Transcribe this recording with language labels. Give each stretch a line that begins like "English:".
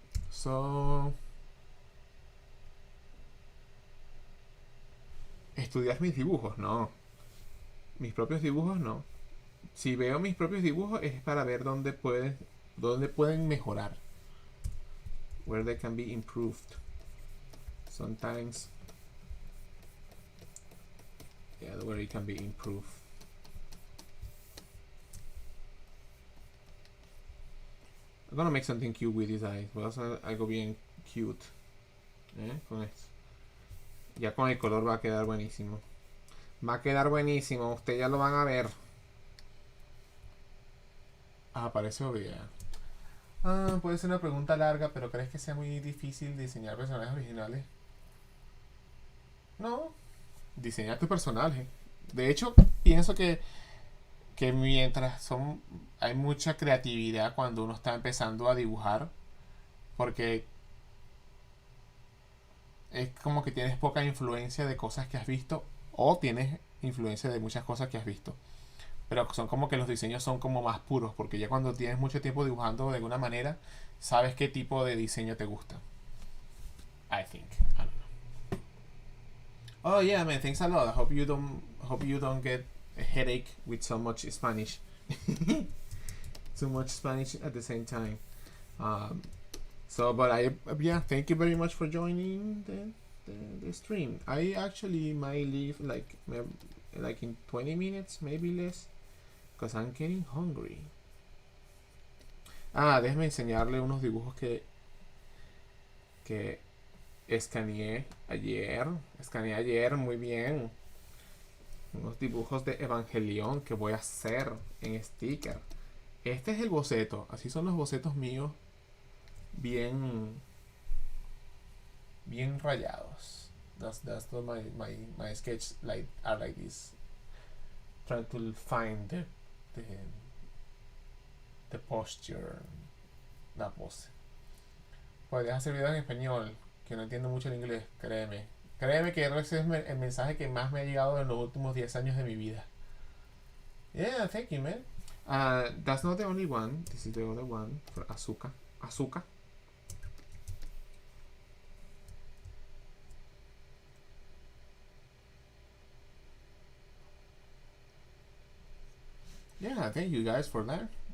Spanish: So, estudiar mis dibujos, no. Mis propios dibujos, no. Si veo mis propios dibujos es para ver dónde pueden mejorar.
English: Where they can be improved. Sometimes, yeah, where it can be improved. I'm gonna make something cute with these eyes.
Spanish: Voy a hacer algo bien cute. Con esto. Ya con el color va a quedar buenísimo. Va a quedar buenísimo. Ustedes ya lo van a ver. Parece obvia. Puede ser una pregunta larga, pero ¿crees que sea muy difícil diseñar personajes originales? No. Diseñar tu personaje. De hecho, pienso que mientras hay mucha creatividad cuando uno está empezando a dibujar, porque es como que tienes poca influencia de cosas que has visto, o tienes influencia de muchas cosas que has visto, pero son como que los diseños son como más puros, porque ya cuando tienes mucho tiempo dibujando de alguna manera, sabes qué tipo de diseño te gusta.
English: I think. I don't know. Oh yeah, man, thanks a lot. I hope you don't get a headache with so much Spanish. Too much Spanish at the same time. So, but yeah, thank you very much for joining the stream. I actually might leave like in 20 minutes, maybe less, because I'm getting hungry.
Spanish: Déjeme enseñarle unos dibujos que escaneé ayer, muy bien. Unos dibujos de Evangelión que voy a hacer en sticker. Este es el boceto, así son los bocetos míos, bien rayados.
English: That's my sketch are like this. Trying to find the posture,
Spanish: la pose. Podrías hacer videos en español, que no entiendo mucho el inglés, créeme. Créeme que ese es el mensaje que más me ha llegado en los últimos 10 años de mi vida.
English: Yeah, thank you, man. That's not the only one. This is the other one for Azuka. Yeah, thank you guys for that.